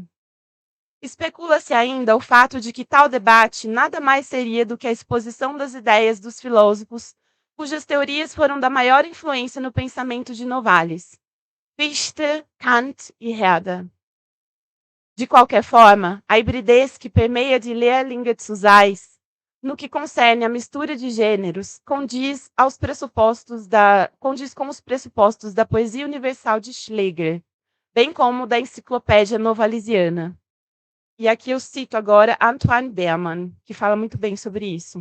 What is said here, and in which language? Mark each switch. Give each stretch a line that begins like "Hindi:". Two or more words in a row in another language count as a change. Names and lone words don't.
Portuguese: Especula-se ainda o fato de que tal debate nada mais seria do que a exposição das ideias dos filósofos cujas teorias foram da maior influência no pensamento de Novalis, Fichte, Kant e Herder. De qualquer forma, a hibridez que permeia de Leerlinge zu sein, no que concerne à mistura de gêneros, condiz com os pressupostos da poesia universal de Schlegel, bem como da enciclopédia novalisiana. E aqui eu cito agora Antoine Berman, que fala muito bem sobre isso.